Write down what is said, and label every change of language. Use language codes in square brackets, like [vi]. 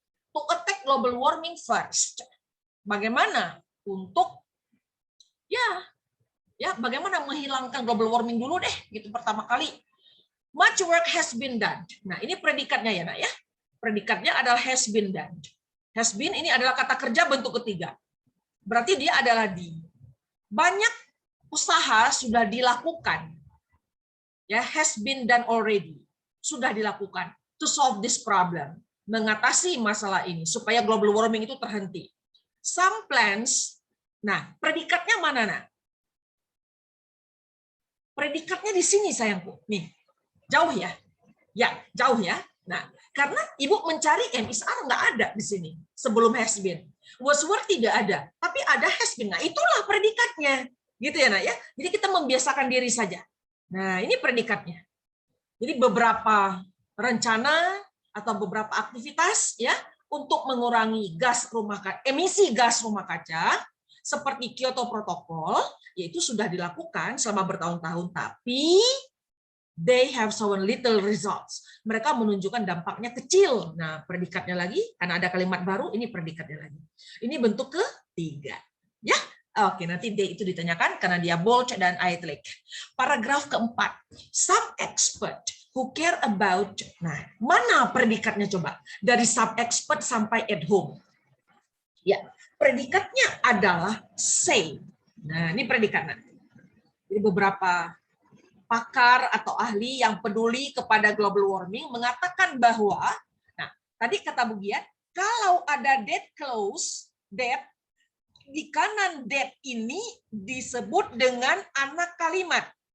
[en] To attack global warming first. [id] Bagaimana untuk bagaimana menghilangkan global warming dulu deh, gitu pertama kali. [en] Much work has been done. [id] Nah, ini predikatnya ya, Nak ya. Predikatnya adalah [en] has been done. [id] Has been ini adalah kata kerja bentuk ketiga. Berarti dia adalah di. Banyak usaha sudah dilakukan. [en] Ya, has been done already. [id] Sudah dilakukan [en] to solve this problem, [id] mengatasi masalah ini supaya global warming itu terhenti. [en] Some plans. [id] Nah, predikatnya mana, Nak? Predikatnya di sini sayangku. Nih, jauh ya. Ya, jauh ya. Nah, karena Ibu mencari MSR nggak ada di sini sebelum has been. Was were tidak ada, tapi ada has been. Nah, itulah predikatnya. Gitu ya, Nak ya. Jadi kita membiasakan diri saja. Nah, ini predikatnya. Jadi beberapa rencana atau beberapa aktivitas ya untuk mengurangi emisi gas rumah kaca seperti Kyoto Protocol, yaitu sudah dilakukan selama bertahun-tahun, tapi [en] they have shown little results. [id] Mereka menunjukkan dampaknya kecil. Nah, predikatnya lagi, karena ada kalimat baru, ini predikatnya lagi. Ini bentuk ketiga. Ya, oke, nanti D itu ditanyakan karena dia bold dan italic. Paragraf keempat. [en] Some expert who care about. [id] Nah, mana predikatnya coba? Dari some expert sampai at home. Ya, predikatnya adalah say. Nah, ini predikatnya. Jadi beberapa pakar atau ahli yang peduli kepada global warming mengatakan bahwa, nah tadi kata Bu Giat, kalau ada dead clause, dead, di kanan dead ini disebut dengan anak kalimat.